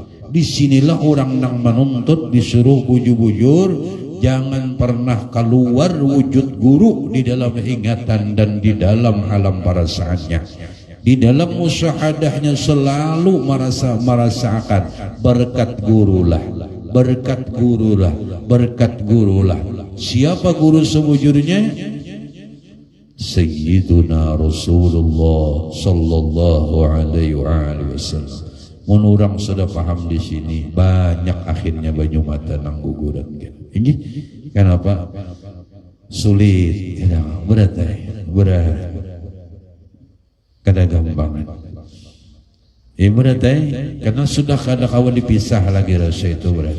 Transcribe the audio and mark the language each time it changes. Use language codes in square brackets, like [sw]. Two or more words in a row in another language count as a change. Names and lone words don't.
[bjn] Disinilah orang nang menuntut disuruh bujur-bujur, jangan pernah keluar wujud guru di dalam ingatan dan di dalam alam perasaannya. [id] Di dalam musyahadahnya selalu merasakan berkat gurulah, berkat gurulah, berkat gurulah. [bjn] Siapa guru sebujurnya? [ar] Sayyiduna Rasulullah sallallahu alaihi wasallam. [bjn] Menurang sudah paham di sini, banyak akhirnya banyu mata nang guguran. [id] Ini kenapa? [bjn] Sulit, berat, kada gampangan. Berat, karena sudah kada kawan dipisah lagi rasa itu berat.